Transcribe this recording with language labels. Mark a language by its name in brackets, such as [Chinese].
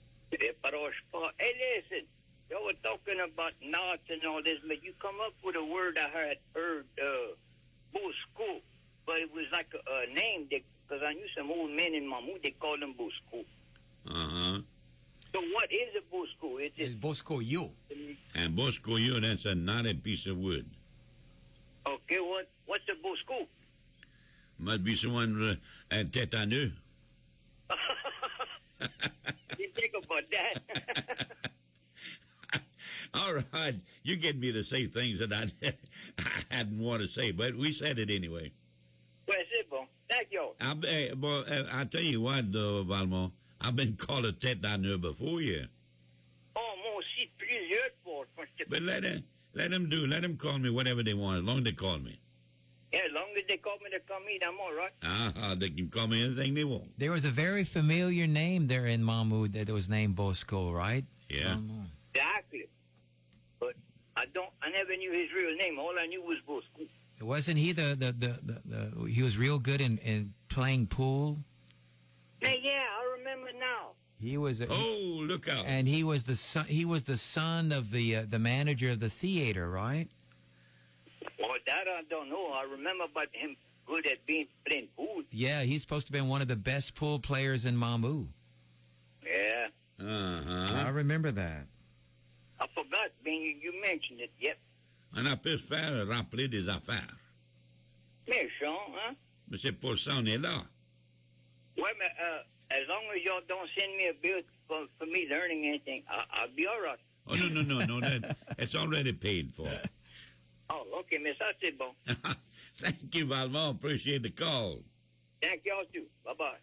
[English] Hey, listen, y'all were talking about knots and all this, but you come up with a word I had heard, Bosco, but it was like a name, because I knew some old men in Mamou, they called them Bosco. Uh-huh. So what is a Bosco? It's Bosco-yo. And Bosco-yo, that's a knotted piece of wood. Okay, what's a Bosco? Must be someone tête à nœud. You think about that? All right. You get me to say things that I hadn't want to say, but we said it anyway. Well, [French] c'est bon. [English] Thank you. I tell you what, though, Valmont, I've been called a tête à nœud before, yeah. [French] Oh, moi aussi, plusieurs fois. [English] But let them call me whatever they want, as long as they call me. Yeah, as long as they call me to come eat, I'm all right. They can call me anything they want. There was a very familiar name there in Mamou that was named Bosco, right? Yeah. Exactly. But I never knew his real name. All I knew was Bosco. Wasn't he he was real good in playing pool? Hey, yeah, I remember now. He was. Look out! And he was the son. He was the son of the manager of the theater, right? Well, that I don't know. I remember about him good at playing pool. Yeah, he's supposed to have been one of the best pool players in Mamou. Yeah. I remember that. I forgot, being you mentioned it. Yep. [French] On a peut faire rappeler des affaires. Méchant, hein? Mais c'est pour ça on est là. Ouais, mais [English] as long as y'all don't send me a bill for me learning anything, I'll be all right. Oh, no. It's already paid for. Oh, okay, [French] mais ça, c'est bon. [English] Thank you, Valmont. Appreciate the call. Thank y'all, too. Bye-bye.